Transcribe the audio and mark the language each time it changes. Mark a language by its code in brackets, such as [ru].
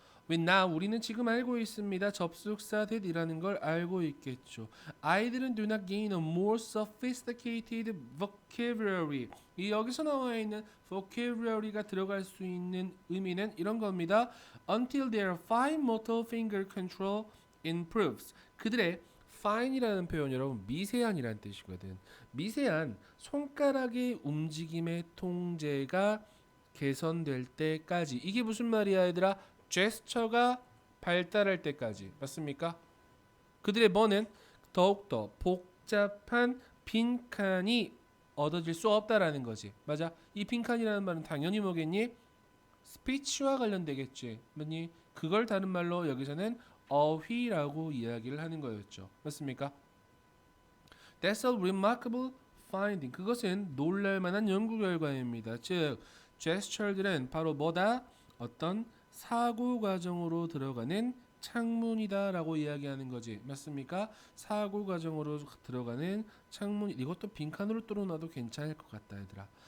[ko] now, 우리는 지금 알고 있습니다. 접속사 that이라는 걸 알고 있겠죠. 아이들은 [en] do not gain a more sophisticated vocabulary. [ko] 이 여기서 나와 있는 vocabulary가 들어갈 수 있는 의미는 이런 겁니다. [en] Until their fine motor finger control improves. [ko] 그들의 fine이라는 표현 여러분 미세한이라는 뜻이거든. 미세한 손가락의 움직임의 통제가 개선될 때까지. 이게 무슨 말이야, 얘들아? 제스처가 발달할 때까지. 맞습니까? 그들의 뭐는 더욱더 복잡한 빈칸이 얻어질 수 없다라는 거지. 맞아? 이 빈칸이라는 말은 당연히 뭐겠니? 스피치와 관련되겠지. 뭐니? 그걸 다른 말로 여기서는 어휘라고 이야기를 하는 거였죠. 맞습니까? [en] That's a remarkable finding. [ko] 그것은 놀랄만한 연구 결과입니다. 즉, gesture들은 바로 뭐다? 어떤 사고 과정으로 들어가는 창문이다라고 이야기하는 거지. 맞습니까? 사고 과정으로 들어가는 창문. 이것도 빈칸으로 뚫어놔도 괜찮을 것 같다, 얘들아.